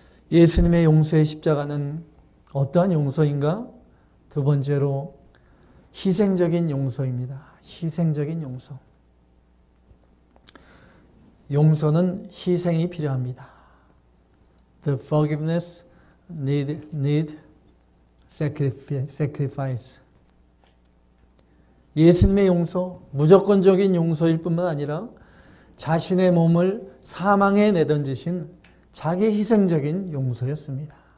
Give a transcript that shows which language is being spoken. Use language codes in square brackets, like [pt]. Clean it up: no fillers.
[ko] 예수님의 용서의 십자가는 어떠한 용서인가? 2번째로 희생적인 용서입니다. 희생적인 용서. 용서는 희생이 필요합니다. [en] The forgiveness need sacrifice. [ko] 예수님의 용서, 무조건적인 용서일 뿐만 아니라 자신의 몸을 사망에 내던지신 자기 희생적인 용서였습니다.